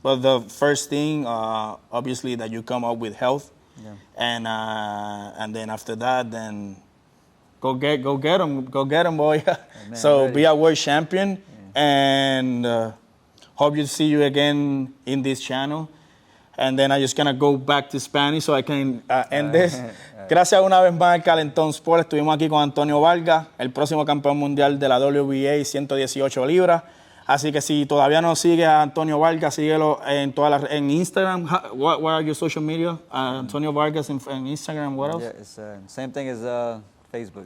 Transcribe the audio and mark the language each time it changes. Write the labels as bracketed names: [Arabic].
[English] But the first thing, obviously, that you come up with health, and then after that, then go get them, boy. So be a world champion, and hope to see you again in this channel. And then I'm just gonna go back to Spanish so I can end this. [Spanish] Gracias una vez más al Calenton Sport. Estuvimos aquí con Antonio Vargas, el próximo campeón mundial de la WBA 118 libras. Así que si todavía no sigue a Antonio Vargas, síguelo en en Instagram. [English] What are your social media? Antonio Vargas in Instagram. What else? Yeah, it's same thing as Facebook.